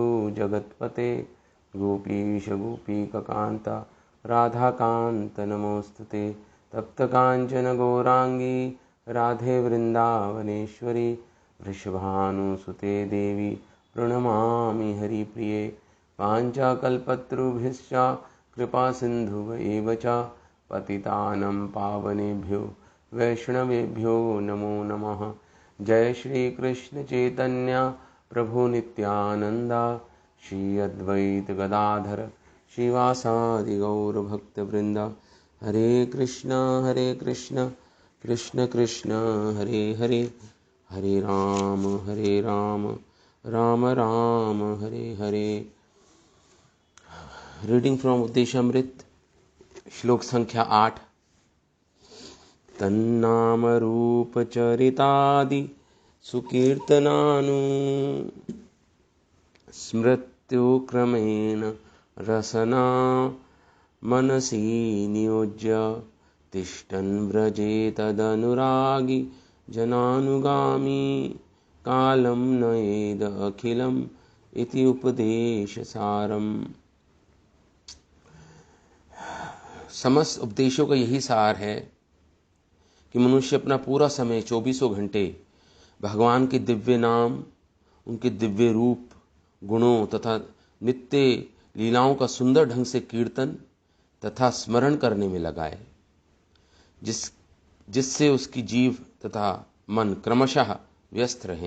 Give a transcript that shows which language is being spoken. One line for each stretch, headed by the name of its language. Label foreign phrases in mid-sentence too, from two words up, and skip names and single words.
Sanskrit: जगत्पते गोपीश गोपीककान्त राधाकान्त नमोऽस्तुते तप्तकाञ्चन गौराङ्गी राधे वृन्दावनेश्वरी वृषभानुसुते देवी प्रणमामि हरिप्रिये वाञ्छाकल्पतरुभ्यश्च कृपासिन्धुव एव च पतितानं पावनेभ्यो वैष्णवेभ्यो नमो नमः। जय श्री कृष्ण चैतन्य प्रभु नित्यानंद श्री अद्वैत गदाधर श्रीवासादि गौरभक्तवृंद। हरे कृष्ण कृष्ण कृष्ण हरे हरे, हरे राम राम राम हरे हरे।
English: reading from
Hindi: उपदेशामृत, श्लोक संख्या 8।
Sanskrit: तन्नाम रूप चरितादि सुकीर्तनानु स्मृत्युक्रमेण रसना मनसि नियोज्य तिष्ठन् व्रजे तदनुरागी जनानुगामी कालं नयेद अखिलम् इति उपदेशसारम्।
Hindi: समस्त उपदेशों का यही सार है कि मनुष्य अपना पूरा समय 24 घंटे भगवान के दिव्य नाम, उनके दिव्य रूप, गुणों तथा नित्य लीलाओं का सुंदर ढंग से कीर्तन तथा स्मरण करने में लगाए, जिससे उसकी जीव तथा मन क्रमशः व्यस्त रहें।